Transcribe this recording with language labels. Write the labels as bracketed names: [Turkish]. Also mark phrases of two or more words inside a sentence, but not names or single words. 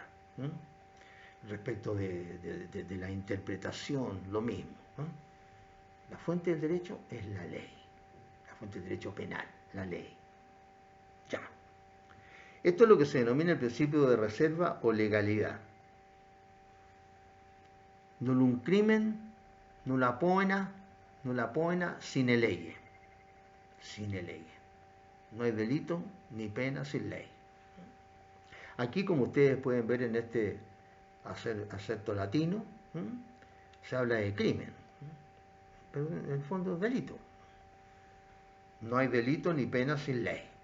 [Spanish] Respecto de la interpretación, lo mismo. La fuente del derecho es la ley. La fuente del derecho penal, la ley. Ya. Esto es lo que se denomina el principio de reserva o legalidad. [Latin] Nullum crimen, nulla pena, sine lege. Sine lege. [Spanish] No hay delito ni pena sin ley. Aquí, como ustedes pueden ver en este acepto latino, se habla de crimen, pero en el fondo es delito. No hay delito ni pena sin ley.